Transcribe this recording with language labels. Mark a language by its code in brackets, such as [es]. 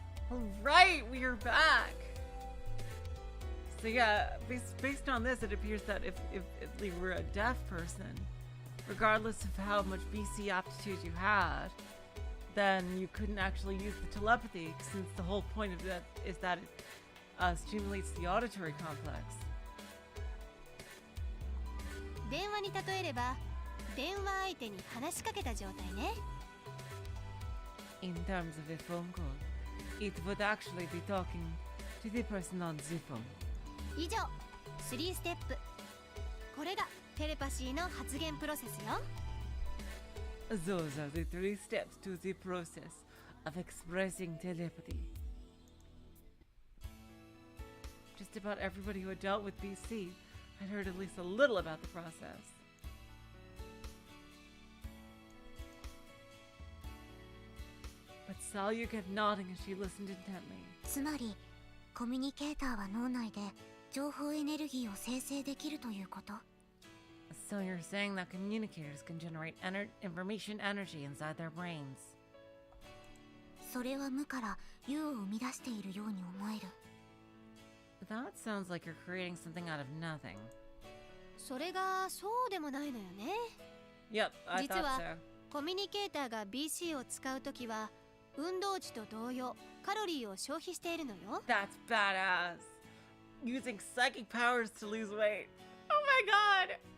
[en] Alright, we are back! So yeah, based on this, it appears that if you were a deaf person, regardless of how much BC aptitude you had, then you couldn't actually use the telepathy, since the whole point of that is that it stimulates the auditory complex. [ja] 電話に例えれば、電話相手に話しかけた状態ね。 [en] In terms of a phone call, it would actually be talking to the person on the phone. [ja] 以上、3ステップ。これがテレパシーの発現プロセスよ。 [en] Those are the 3 steps to the process of expressing telepathy. Just about everybody who had dealt with BC I'd heard at least a little about the process. But Salyu kept nodding as she listened intently. [ja] つまりコミュニケーターは脳内で情報エネルギーを生成できるということ？ [en] So you're saying that communicators can generate information energy inside their brains? [ja] それは無から有を生み出しているように思える。 [en] That sounds like you're creating something out of nothing. [ja] それがそうでもないのよね。 [en] Yep, I [ja] 実 [en] thought [ja] は [en] so. [ja] コミュニケーターが BC を使うときは運動時と同様カロリーを消費しているのよ。 [en] That's badass. Using psychic powers to lose weight. Oh my god!